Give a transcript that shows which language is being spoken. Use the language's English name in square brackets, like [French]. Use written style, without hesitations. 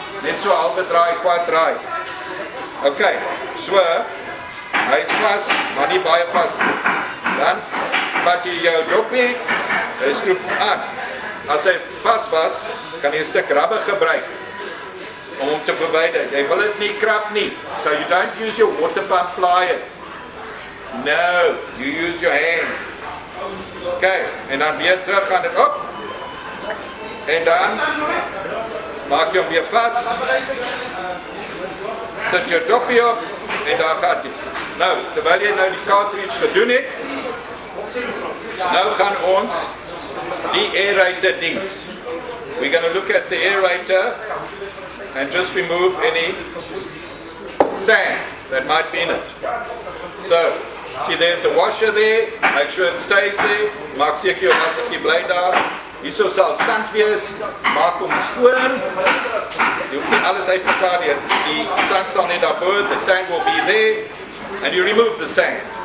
[Afrikaans] Net so halwe draai, kwart draai. Okay, so, hy is vas, maar nie baie vas nie. Dan vat jy jou dopie, jy skroef hom aan. As hy vas was, kan jy 'n stuk rubber gebruik. om hom te verwyder. Jy wil dit nie krap nie. [English] So you don't use your water pump pliers. No, you use your hand. [Afrikaans] Okay, en dan weer terug gaan dit op. En dan maak jy hom weer vas. Sit jou dopie op en daar gaat hy. Nou, terwyl jy nou die cartridge gedoen het, nou gaan ons die aerator diens. [English] We're going to look at the aerator and just remove any sand that might be in it. So, see there's a washer there, make sure it stays there, [Afrikaans] maak seker jou nassie bly daar. Hierso sal sand wees, maak hom skoon. Jy hoef nie alles uit mekaar nie, die sand sal net daarbo, [English] the sand will be there, and you remove the sand.